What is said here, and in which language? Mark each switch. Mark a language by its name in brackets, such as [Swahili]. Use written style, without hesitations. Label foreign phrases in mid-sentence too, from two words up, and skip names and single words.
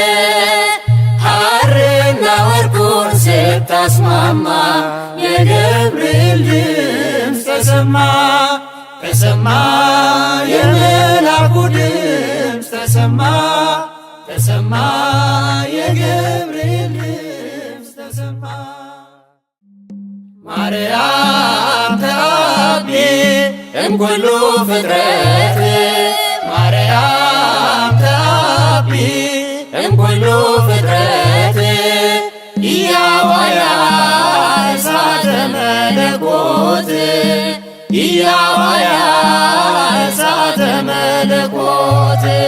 [Amharic] ሐርና ወርቁን ስታስማማ የገብርኤል ድምፅ ተሰማ ተሰማ የመልአኩ ድምፅ ተሰማ ተሰማ የገብርኤል ድምፅ ተሰማ። [Geez] ማርያም ተአቢ እምኩሉ ፍጥረት ማርያም ተአቢ እምኩሉ ፍጥረት ኢያዋያ እሳተ መለኮት ኢያዋያ እሳተ መለኮት